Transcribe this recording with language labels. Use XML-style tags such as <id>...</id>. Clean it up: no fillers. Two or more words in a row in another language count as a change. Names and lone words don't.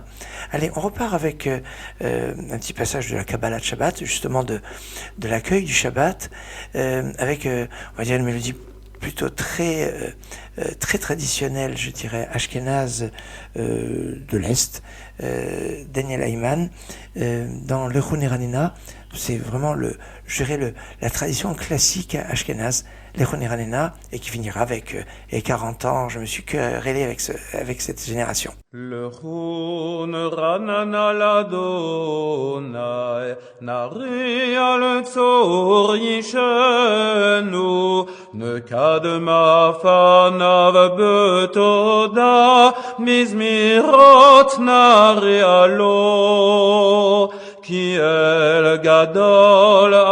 <fr>Allez, on repart avec un petit passage de la Kabbalah de Shabbat, justement de l'accueil du Shabbat, avec, on va dire, une mélodie plutôt très traditionnelle, je dirais, ashkénaze de l'Est, Daniel Ayman, dans le Rounéranena. C'est vraiment la tradition classique ashkénaze, les Rounéranena, et qui finira avec et 40 ans. Je me suis querellé avec cette génération.</fr> <he>לכו נרננה לאדוני, נריע לצור ישנו, נקדם פניו בתודה, מזמירות נריע לו, כי אל גדול</he>